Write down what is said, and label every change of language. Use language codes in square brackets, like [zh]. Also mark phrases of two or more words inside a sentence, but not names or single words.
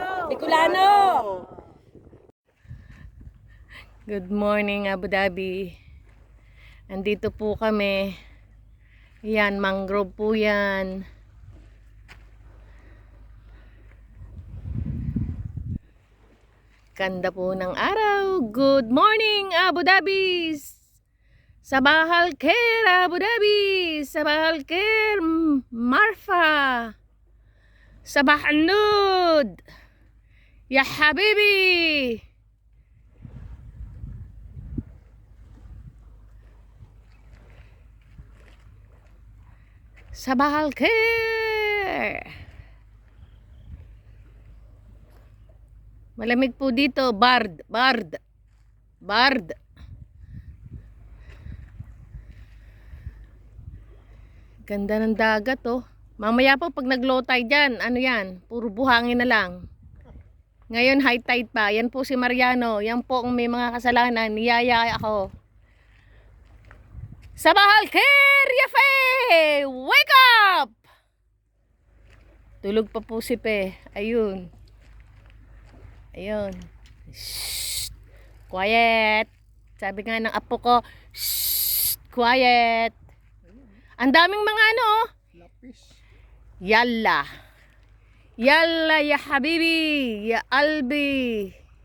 [en] Bicolano. Good morning, Abu Dhabi. [tl] Andito po kami. Yan, mangrove po yan. Ganda po ng araw. [en] Good morning, Abu Dhabi. [ar] صباح الخير، أبو ظبي. صباح الخير، المرفأ. صباح النود. يا حبيبي. صباح الخير. [tl] Malamig po dito, Bard. Ganda ng dagat oh. Mamaya po pag nag-low tide dyan, ano yan, puro buhangin na lang. Ngayon high tide pa. Yan po si Mariano. Yan po kung may mga kasalanan, niyaya ako. Sabah al khair, Yafe! [en] Wake up! [tl] Tulog pa po si Pe. Ayun. Ayun. Shh! Quiet. Sabi nga ng apo ko, shh! Quiet. Ang daming mga ano. Lapis. [ar] يلا. يلا يا حبيبي. يا قلبي.